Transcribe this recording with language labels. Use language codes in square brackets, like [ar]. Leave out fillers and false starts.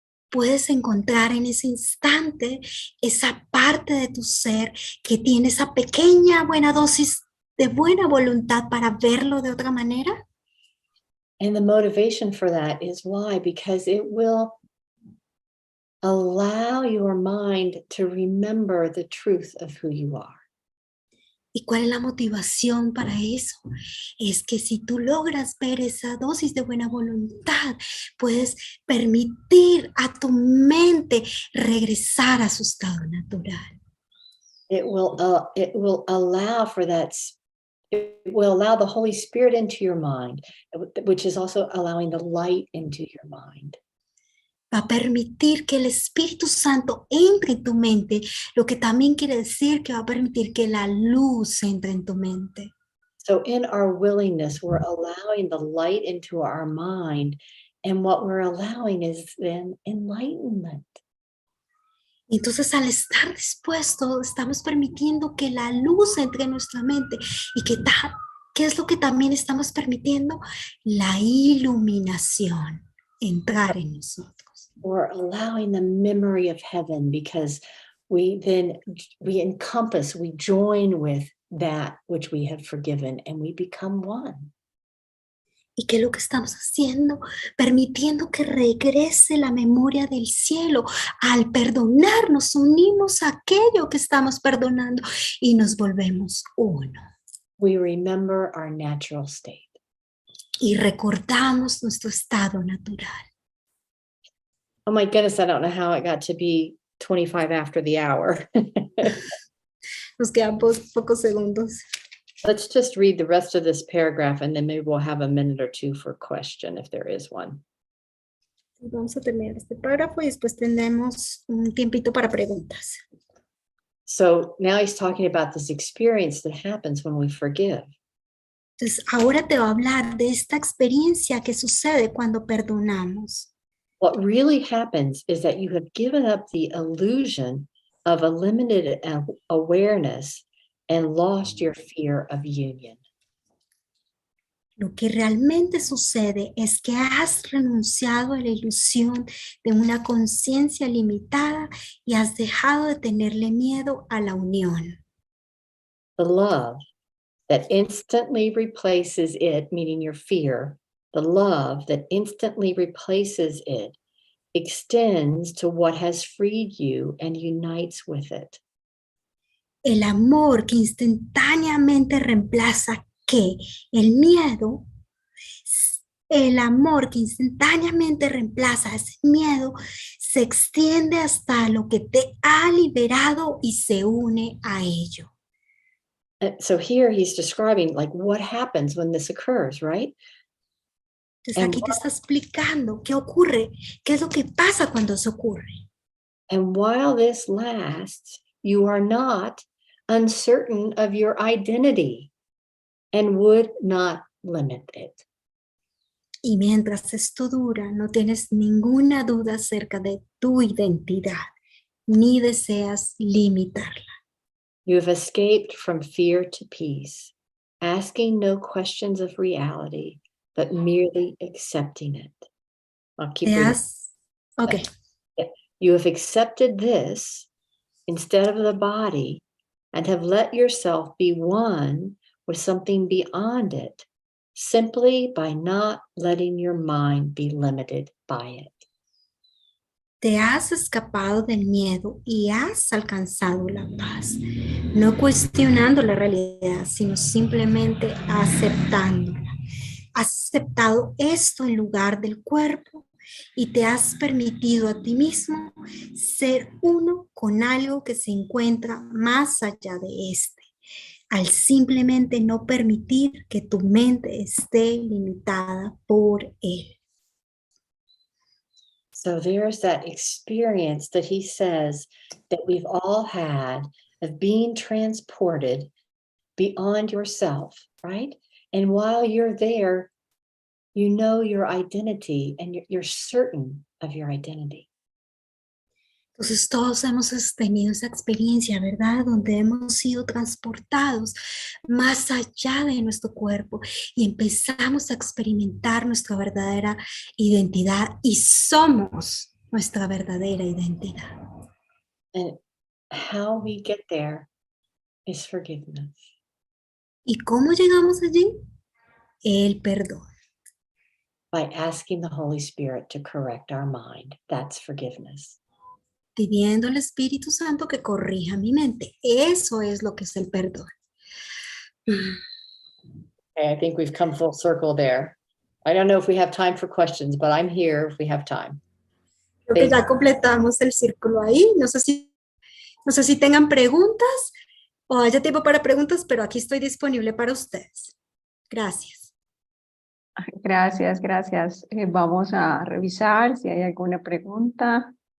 [es] Puedes encontrar en ese instante esa parte de tu ser que tiene esa pequeña buena dosis de buena voluntad para verlo de otra manera. [en] And the motivation for that is why? Because it will allow your mind to remember the truth of who you are. [es] ¿Y cuál es la motivación para eso? Es que si tú logras ver esa dosis de buena voluntad, puedes permitir a tu mente regresar a su estado natural. [en] It will allow for that. It will allow the Holy Spirit into your mind, which is also allowing the light into your mind. [es] Va a permitir que el Espíritu Santo entre en tu mente, lo que también quiere decir que va a permitir que la luz entre en tu mente. [en] So in our willingness, we're allowing the light into our mind, and what we're allowing is then enlightenment. [es] Entonces, al estar dispuesto, estamos permitiendo que la luz entre en nuestra mente. ¿Y qué es lo que también estamos permitiendo? La iluminación entrar en nosotros. [en] We're allowing the memory of heaven, because we encompass, we join with that which we have forgiven, and we become one. [es] ¿Y qué es lo que estamos haciendo? Permitiendo que regrese la memoria del cielo. Al perdonar, nos unimos a aquello que estamos perdonando y nos volvemos uno. [en] We remember our natural state. [es] Y recordamos nuestro estado natural. [en] Oh my goodness, I don't know how it got to be 25 after the hour. [es] Nos quedan pocos segundos. [en] Let's just read the rest of this paragraph, and then maybe we'll have a minute or two for question if there is one. [es] Vamos a terminar este párrafo y después tendremos un tiempito para preguntas. [en] So now he's talking about this experience that happens when we forgive. [es] Entonces, ahora te va a hablar de esta experiencia que sucede cuando perdonamos. [en] What really happens is that you have given up the illusion of a limited awareness and lost your fear of union. [es] Lo que realmente sucede es que has renunciado a la ilusión de una conciencia limitada y has dejado de tenerle miedo a la unión. [en] The love that instantly replaces it, meaning your fear, the love that instantly replaces it extends to what has freed you and unites with it. [es] El amor que instantáneamente reemplaza ¿qué? El miedo. El amor que instantáneamente reemplaza ese miedo se extiende hasta lo que te ha liberado y se une a ello. [en] So here he's describing like what happens when this occurs, right? [es] Entonces aquí te está explicando qué ocurre, qué es lo que pasa cuando eso ocurre. [en] And while this lasts, you are not uncertain of your identity and would not limit it. [es] Y mientras esto dura, no tienes ninguna duda acerca de tu identidad, ni deseas limitarla. [en] You have escaped from fear to peace, asking no questions of reality, but merely accepting it. I'll keep reading. Okay. You have accepted this instead of the body and have let yourself be one with something beyond it, simply by not letting your mind be limited by it. [es] Te has escapado del miedo y has alcanzado la paz, no cuestionando la realidad, sino simplemente aceptándola. Has aceptado esto en lugar del cuerpo y te has permitido a ti mismo ser uno con algo que se encuentra más allá de este, al simplemente no permitir que tu mente esté limitada por él. [en] So there's that experience that he says that we've all had of being transported beyond yourself, right? And while you're there, you know your identity and you're certain of your identity. [es] Entonces todos hemos tenido esa experiencia, ¿verdad? Donde hemos sido transportados más allá de nuestro cuerpo y empezamos a experimentar nuestra verdadera identidad y somos nuestra verdadera identidad. [en] And how we get there is forgiveness. [es] ¿Y cómo llegamos allí? El perdón. [en] By asking the Holy Spirit to correct our mind. That's forgiveness. [es] Pidiendo al Espíritu Santo que corrija mi mente. Eso es lo que es el perdón. [en] Okay, I think we've come full circle there. I don't know if we have time for questions, but I'm here if we have time. [es] Creo que ya completamos el círculo ahí. No sé si tengan preguntas o haya tiempo para preguntas, pero aquí estoy disponible para ustedes. Gracias. Gracias, gracias. Vamos a revisar si hay alguna pregunta.